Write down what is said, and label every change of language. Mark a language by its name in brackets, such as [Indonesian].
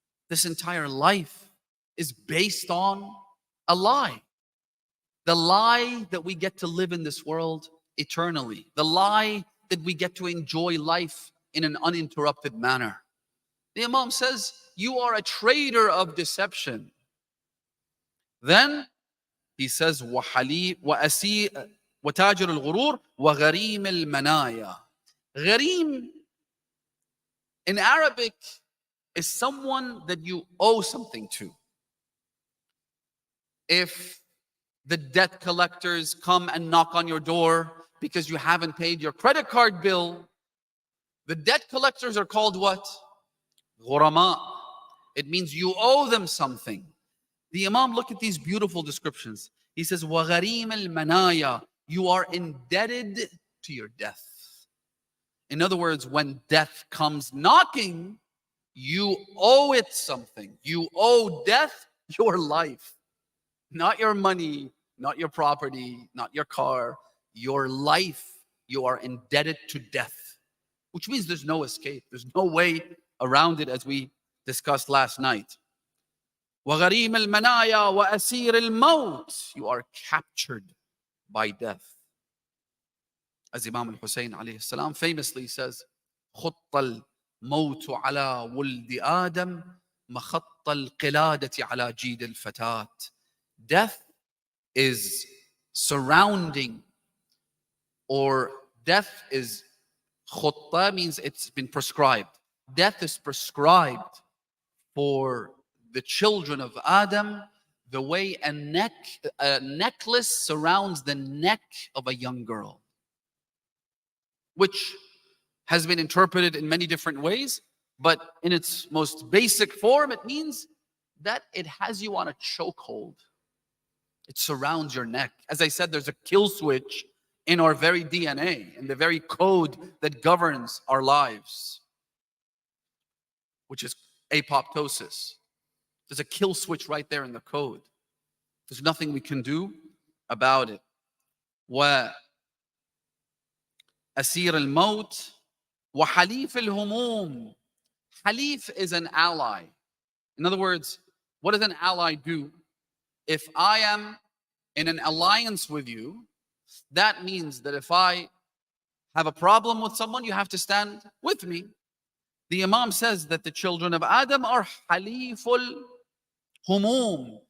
[English] This entire life is based on a lie. The lie that we get to live in this world eternally. The lie that we get to enjoy life in an uninterrupted manner. The Imam says, you are a trader of deception. Then he says, [Arabic] وَتَاجِرُ الْغُرُورِ وَغَرِيمِ الْمَنَايَا. [English] Ghareem in Arabic is someone that you owe something to. If the debt collectors come and knock on your door because you haven't paid your credit card bill, the debt collectors are called what? Ghurama. It means you owe them something. The Imam, look at these beautiful descriptions. He says, [Arabic] وَغَرِيمَ الْمَنَايَا. [English] You are indebted to your death. In other words, when death comes knocking, you owe it something. You owe death your life. Not your money, not your property, not your car. Your life, you are indebted to death. Which means there's no escape. There's no way around it, as we discussed last night. [Arabic] وَغَرِيمَ الْمَنَايَا وَأَسِيرِ الْمَوْتِ. [English] You are captured by death. As Imam al-Hussein alayhi salam famously says, [Arabic] خُطَّ الْمَوْتُ عَلَى وُلْدِ آدَمَ مَخَطَّ الْقِلَادَةِ عَلَى جِيدِ الْفَتَاةِ. [English] Death is surrounding, or death is, khutta means it's been prescribed. Death is prescribed for the children of Adam the way a necklace surrounds the neck of a young girl, which has been interpreted in many different ways, but in its most basic form, it means that it has you on a chokehold. It surrounds your neck. As I said, there's a kill switch in our very DNA, in the very code that governs our lives, which is apoptosis. There's a kill switch right there in the code. There's nothing we can do about it. [Arabic] وأسير الموت وحليف الهموم. [English] Halif is an ally. In other words, what does an ally do? If I am in an alliance with you, that means that if I have a problem with someone, you have to stand with me. The Imam says that the children of Adam are haliful humum.